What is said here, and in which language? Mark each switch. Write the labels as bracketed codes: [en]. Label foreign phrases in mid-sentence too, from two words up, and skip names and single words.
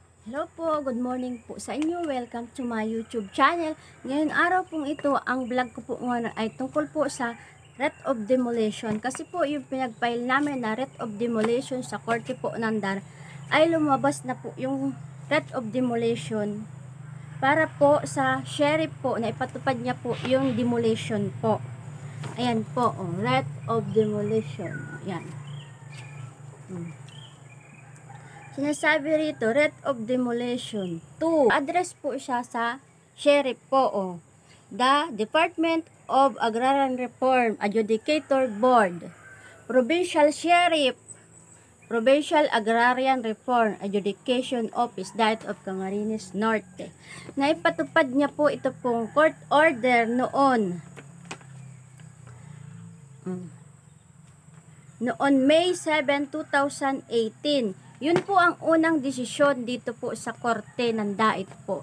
[tl] Hello po, [en] good morning [tl] po sa inyo. [en] Welcome to my YouTube channel. [tl] Ngayon araw pong ito, ang vlog ko po ngayon ay tungkol po sa [en] writ of demolition. [tl] Kasi po yung pinag-file namin na [en] writ of demolition [tl] sa korte po ng DAR ay lumabas na po yung [en] writ of demolition [tl] para po sa sheriff po na ipatupad niya po yung demolition po. Ayan po, [en] writ of demolition. [tl] Ayan. Sinasabi rito, [en] writ of demolition [tl] 2. Address po siya sa sheriff po, [en] The Department of Agrarian Reform Adjudicator Board, Provincial Sheriff, Provincial Agrarian Reform Adjudication Office, Diet of Camarines Norte. [tl] Naipatupad niya po ito pong [en] court order [tl] noon May 7, 2018. Yun po ang unang desisyon dito po sa korte ng DAIT po.